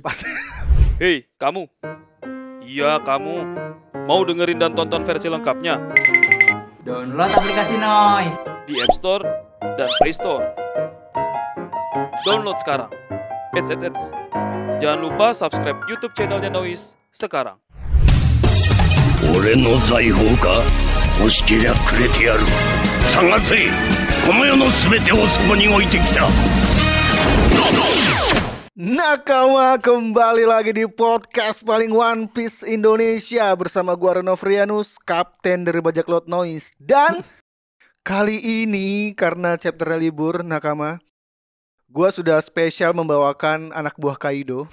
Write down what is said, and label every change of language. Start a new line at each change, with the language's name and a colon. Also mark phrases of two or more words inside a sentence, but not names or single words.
Indonesian: Hei, kamu. Iya, kamu. Mau dengerin dan tonton versi lengkapnya? Download aplikasi Noise Di App Store dan Play Store. Download sekarang. Eits. Jangan lupa subscribe YouTube channelnya Noise sekarang.
Japanese: 俺の財宝か欲しけりゃくれてやる探せこの世のすべてをそこに置いてきた
Indonesian: Nakama kembali lagi di podcast paling One Piece Indonesia bersama gua Reno Frianus, kapten dari bajak laut Noise. Dan kali ini karena chapternya libur Nakama, gua sudah spesial membawakan anak buah Kaido.